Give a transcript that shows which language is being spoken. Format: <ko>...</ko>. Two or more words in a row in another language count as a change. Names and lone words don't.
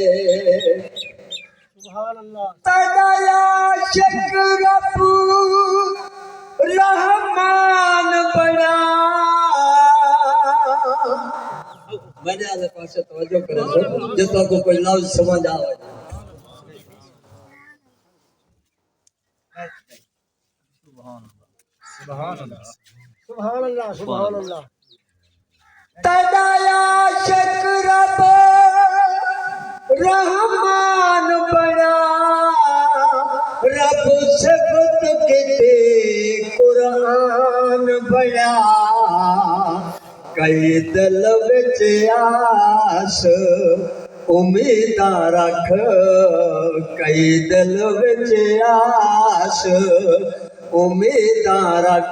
<pa>تیرا عاشق رب رحمان بنا. میرے آلے پاسے توجہ کرے جتنا کو کوئی لفظ سمجھ آوے.</pa> <ar>سبحان الله سبحان الله سبحان الله.</ar> <pa>تیرا عاشق رب رحمان بنا، رب صفت کے قرآن بنا. کئی دل وچ آس امیداں رکھ، کئی دل وچ آس امیداں رکھ.</pa>